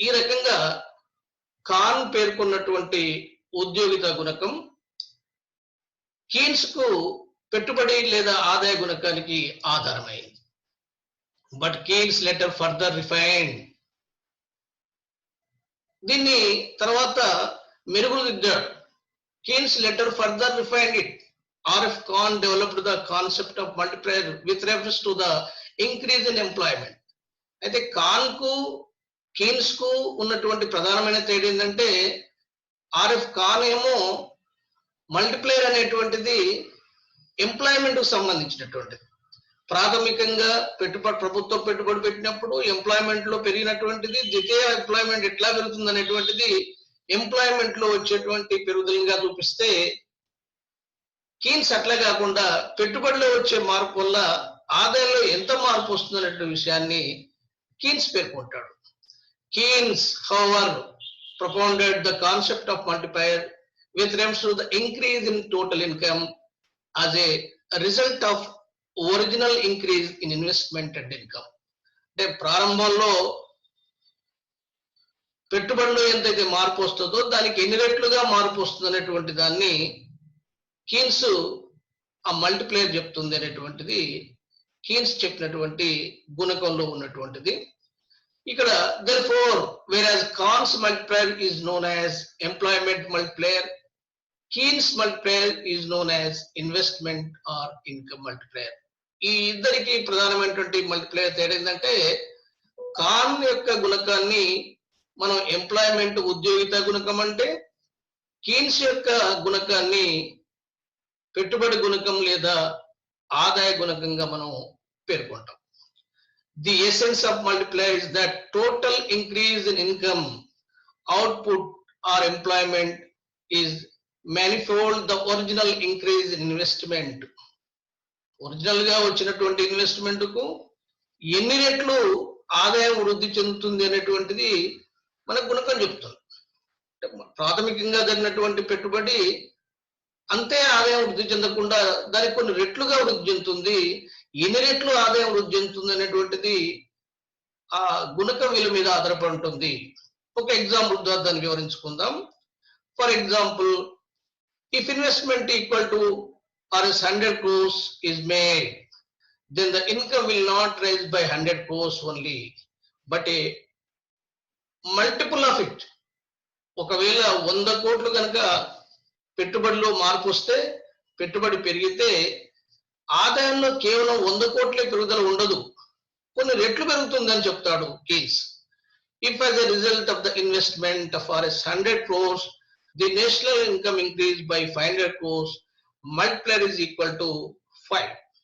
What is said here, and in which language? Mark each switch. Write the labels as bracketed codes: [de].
[te] ఈ రకంగా కాన్ పేర్కొన్నటువంటి ఉద్యోగిత గుణకం కీన్స్ కు పెట్టుబడి లేదా ఆదాయ గుణకానికి ఆధారమైంది. [en] but Keynes later further refined, [te] దీన్ని తర్వాత మెరుగుదిద్దాడు. [en] Keynes later further refined it. RF Khan developed the concept of multiplier with reference to the increase in employment. [te] అయితే ఖాన్ కు కీన్స్ కు ఉన్నటువంటి ప్రధానమైన తేడా ఏంటంటే ఆర్ఎఫ్ ఖాన్ ఏమో మల్టిప్లేయర్ అనేటువంటిది ఎంప్లాయ్మెంట్ కు సంబంధించినటువంటిది. ప్రాథమికంగా ప్రభుత్వం పెట్టుబడి పెట్టినప్పుడు ఎంప్లాయ్మెంట్ లో పెరిగినటువంటిది, ద్వితీయ ఎంప్లాయ్మెంట్ ఎట్లా పెరుగుతుంది అనేటువంటిది ఎంప్లాయ్మెంట్ లో వచ్చేటువంటి పెరుగుదలగా చూపిస్తే, కీన్స్ అట్లా కాకుండా పెట్టుబడిలో వచ్చే మార్పు వల్ల ఆదాయంలో ఎంత మార్పు వస్తుంది అనే విషయాన్ని Keynes పేర్కొంటాడు. [en] Keynes however propounded the concept of multiplier with reference to the increase in total income as a result of original increase in investment and income. [te] అంటే ప్రారంభంలో పెట్టుబడిలో ఎంతైతే మార్పు వస్తుందో దానికి ఎన్ని రెట్లుగా మార్పు వస్తుంది అనేటువంటి దాన్ని కీన్స్ ఆ మల్టిప్లేయర్ చెప్తుంది అనేటువంటిది కీన్స్ చెప్పినటువంటి గుణకంలో ఉన్నటువంటిది. ఇక్కడ [en] therefore whereas Kahn's multiplier is known as employment multiplier, Keynes multiplier is known as investment or income multiplier. [te] ఈ ఇద్దరికి ప్రధానమైనటువంటి మల్టిప్లేయర్ తేడా ఏంటంటే, ఖాన్ యొక్క గుణకాన్ని మనం ఎంప్లాయ్మెంట్ ఉద్యోగిత గుణకం అంటే, కీన్స్ యొక్క గుణకాన్ని పెట్టుబడి గుణకం లేదా ఆదాయ గుణకంగా మనం పేర్కొంటాం. [en] The essence of multiplier is that total increase in income, output or employment is manifold the original increase in investment. [te] Original గా వచ్చినటువంటి ఇన్వెస్ట్మెంట్ కు ఎన్ని రెట్లు ఆదాయం వృద్ధి చెందుతుంది అనేటువంటిది మన గుణకం చెప్తుంది. ప్రాథమికంగా జరిగినటువంటి పెట్టుబడి అంతే ఆదాయం వృద్ధి చెందకుండా దానికి కొన్ని రెట్లుగా వృద్ధి చెందుతుంది. ఎన్ని రెట్లు ఆదాయం వృద్ధి చెందుతుంది అనేటువంటిది ఆ గుణకం విలువ మీద ఆధారపడి ఉంటుంది. ఒక ఎగ్జాంపుల్ ద్వారా దాన్ని వివరించుకుందాం. [en] For example, if investment equal to Rs 100 crores is made, then the income will not rise by 100 crores only, but a multiple of it. [te] ఒకవేళ 100 కోట్లు కనుక పెట్టుబడిలో మార్పు వస్తే, పెట్టుబడి పెరిగితే ఆదాయంలో కేవలం 100 కోట్లే పెరుగుదల ఉండదు, కొన్ని రెట్లు పెరుగుతుందని చెప్తాడు Keynes. [en] If as a result of the investment of Rs 100 crores, the national income increased by 500 crores, multiplier is equal to 5.